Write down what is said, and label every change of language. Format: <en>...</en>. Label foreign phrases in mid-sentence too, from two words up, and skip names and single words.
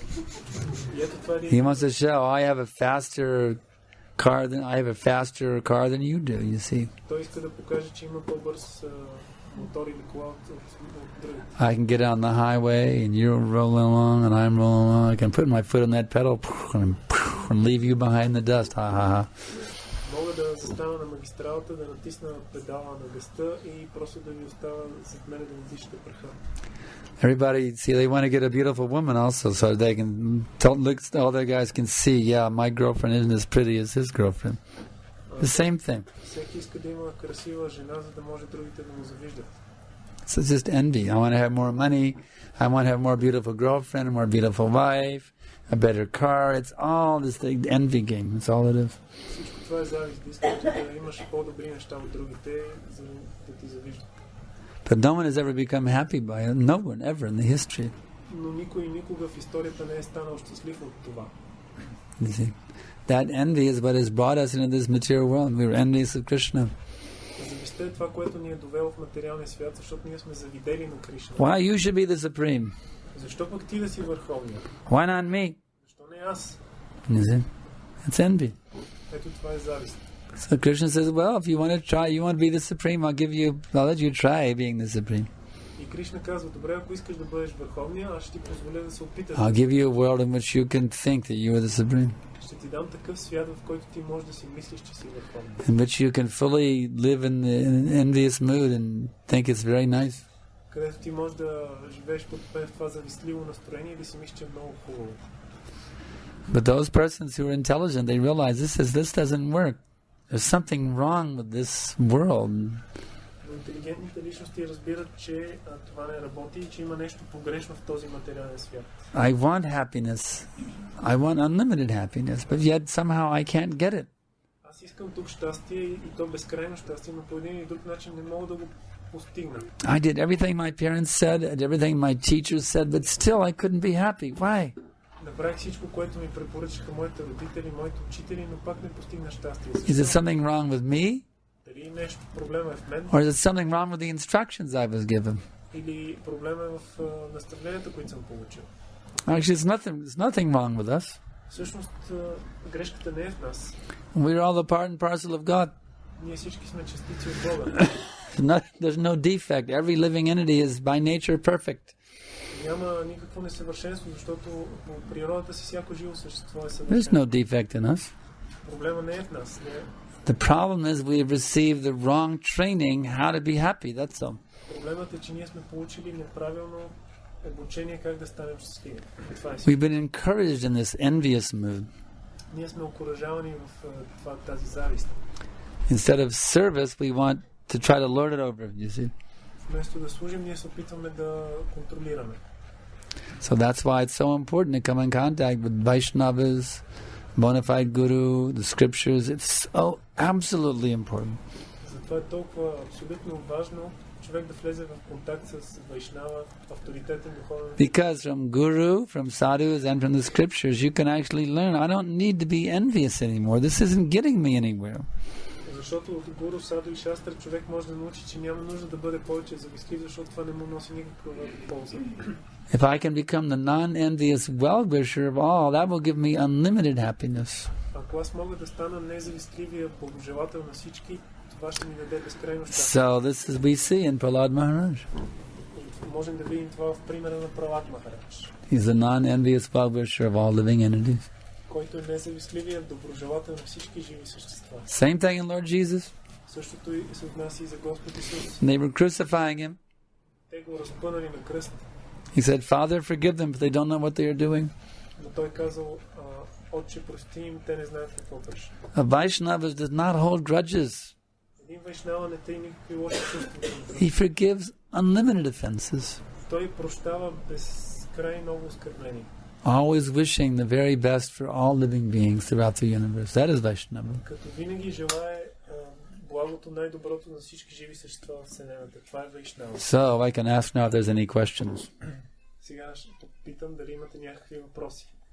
<bg>И ето това</bg> <en>He wants to show, I have a faster car than you do, you see.</en> <bg>Той иска да покаже, че има по-бърз мотор или кола от другите.</bg> <en>I can get on the highway and you're rolling along and I'm rolling along. I can put my foot on that pedal and leave you behind the dust. Ha ha ha.</en> <bg>Мога да застана на магистралата, да натисна педала на гъста и просто да ви остава зад мене да ми дишате праха.</bg> <en>Everybody, see, they want to get a beautiful woman also, so they can look. All their guys can see. Yeah, my girlfriend isn't as pretty as his girlfriend. The same thing.</en> <bg>Всеки иска да има красива жена, за да може другите да му завиждат.</bg> <en>So it's just envy. I want to have more money. I want to have more beautiful girlfriend, a more beautiful wife, a better car. It's all this envy game. That's all it is.</en> <bg>Всичко това е завист. Искаш да имаш по-добри неща от другите, за да ти завиждат.</bg> <en>But no one has ever become happy by it. No one ever in the history.</en> <bg>Но никой никога в историята не е станал щастлив от това.</bg> <en>You see, that envy is what has brought us into this material world. We were envious of Krishna.</en> <bg>Завистта е това, което ни е довело в материалния свят, защото ние сме завидели на Кришна.</bg> <en>Why you should be the supreme?</en> <bg>Защо пък ти да си върховният?</bg> <en>Why not me?</en> <bg>Защо не аз?</bg> <en>You see, it's envy.</en> <bg>Ето това е завист.</bg> <en>So Krishna says, well, if you want to try, you want to be the supreme, I'll let you try being the supreme.</en> <bg>И Кришна казва, добре, ако искаш да бъдеш върховния, аз ще ти позволя да се опиташ.</bg> <en>I'll give you a world in which you can think that you are the supreme.</en> <bg>Ще ти дам такъв свят, в който ти можеш да си мислиш, че си върховен.</bg> <en>In which you can fully live in an envious mood and think it's very nice.</en> <bg>Където ти можеш да живееш потопен в това завистливо настроение и да си мислиш, че е много хубаво.</bg> <en>But those persons who are intelligent, they realize this doesn't work. There's something wrong with this world.</en> <bg>Но интелигентните личности разбират, че това не работи и че има нещо погрешно в този материален свят.</bg> <en>I want happiness. I want unlimited happiness, but yet somehow I can't get it.</en> <bg>Аз искам тук щастие и то безкрайно щастие, но по един или друг начин не мога да го постигна.</bg> <en>I did everything my parents said, and everything my teachers said, but still I couldn't be happy. Why?</en> <bg>Направих всичко, което ми препоръчаха моите родители, моите учители, но пак не постигна щастие.</bg> <en>Is it something wrong with me?</en> <bg>Дали нещо проблема е в мен?</bg> <en>Or is it something wrong with the instructions I was given?</en> <bg>Или проблема е в наставленията, които съм получил?</bg> <en>Actually, there's nothing wrong with us.</en> <bg>Всъщност, грешката не е в нас.</bg> <en>We're all the part and parcel of God.</en> <bg>Ние всички сме частици от Бога.</bg> <en>There's no defect. Every living entity is by nature perfect.</en> <bg>Няма никакво несъвършенство, защото по природата си всяко живо същество е</bg> <en>There's</en> <bg>съвършено.</bg> <en>no defect in us.</en> <bg>Проблема не е в нас.</bg> <en>The problem is we have received the wrong training how to be happy. That's all.</en> <bg>Проблемът е, че ние сме получили неправилно обучение как да станем щастливи. Това е.</bg> <en>We've been encouraged in this envious mood.</en> <bg>Ние сме окуражавани в тази завист.</bg> <en>Instead of service, we want to try to lord it over, you see.</en> <bg>Вместо да служим, ние се опитваме да контролираме.</bg> <en>So that's why it's so important to come in contact with Vaishnavas, bona fide guru, the scriptures. It's so absolutely important.</en> <bg>Затова е толкова абсолютно важно човек да влезе в контакт с Вайшнава, авторитетен духовен.</bg> <en>Because from guru, from sadhus, and from the scriptures, you can actually learn. I don't need to be envious anymore. This isn't getting me anywhere.</en> <bg>Защото от гуру, саду и шастра човек може да научи, че няма нужда да бъде повече завистлив, защото това не му носи никаква полза.</bg> <en>If I can become the non-envious well-wisher of all, that will give me unlimited happiness.</en> <bg>Ако аз мога да стана независтливия благожелател на всички, това ще ми даде безкрайно щастие.</bg> <en>So this is we see in Prahlad Maharaj.</en> <bg>Можем да видим това в примера на Пралад Махарадж.</bg> <en>He's a non-envious well-wisher of all living entities.</en> <bg>Който е независтливия доброжелател на всички живи същества.</bg> <en>Same thing in Lord Jesus.</en> <bg>Същото и се отнася и за Господ Исус.</bg> <en>They were crucifying him.</en> <bg>Те го разпънали на кръст.</bg> <en>He said, Father, forgive them, for they don't know what they are doing.</en> <bg>Но той казал, Отче, прости им, те не знаят какво вършат.</bg> <en>A Vaishnava does not hold grudges.</en> <bg>Един вайшнава не тъй никакви лоши чувства.</bg> <en>He forgives unlimited offenses.</en> <bg>Той прощава безкрай много оскърбления.</bg> <en>Always wishing the very best for all living beings throughout the universe. That is Vaishnava.</en> <bg>Като винаги желае благото най-доброто на всички живи същества в Вселената. Това е Вайшнава.</bg> <en>So I can ask now if there's any questions.</en> <bg>Сега ще попитам дали имате някакви въпроси.</bg>